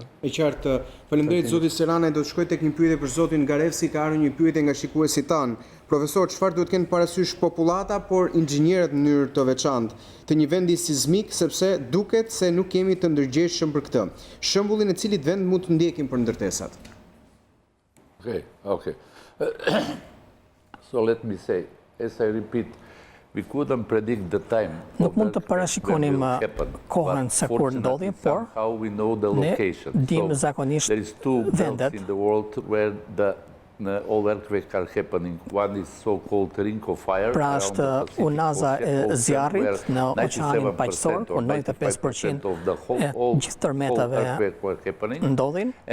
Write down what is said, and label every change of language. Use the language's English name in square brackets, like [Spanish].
[Albanian] E qartë, faleminderit zoti Serana, do të shkoj tek një pyetje për zotin Garevsi, ka ardhur një pyetje nga shikuesit tanë. Profesor, çfarë duhet kenë parasysh popullata, por inxhinierët në mënyrë të veçantë të një vendi sismik, sepse duket se nuk kemi të ndërgjegjshëm për këtë. Shembullin e cilit vend mund të ndjekim për ndërtesat? [English] Okay. So let me say, as I repeat, we couldn't predict the time. [Albanian] Nuk mund të parashikonim kohën se kur ndodhi, por ne dim zakonisht vendet. [English] In the world where all earthquakes are happening. One is so-called ring of fire. [Albanian] Pra është unaza e zjarrit në oqeanin paqësor, ku 95% e gjithë tërmetave ndodhin.